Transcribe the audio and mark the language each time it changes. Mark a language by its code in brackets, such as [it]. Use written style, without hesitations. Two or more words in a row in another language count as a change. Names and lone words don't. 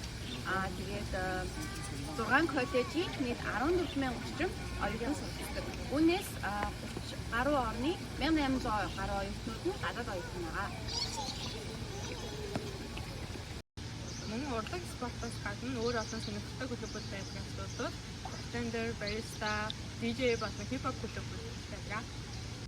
[mn] Тэгээд 6 коллежийн нийт 14,000 орчим оюутан сурдаг. Үүнээс 30 гаруй орны 1800 гаруй оюутнууд нь гадаад оюутан байгаа. Манай урлаг спортоос гадна өөр олон сонирхолтой клубүүд байдаг асуудлууд bartender, barista, DJ болон хип хоп клубүүд байдаг.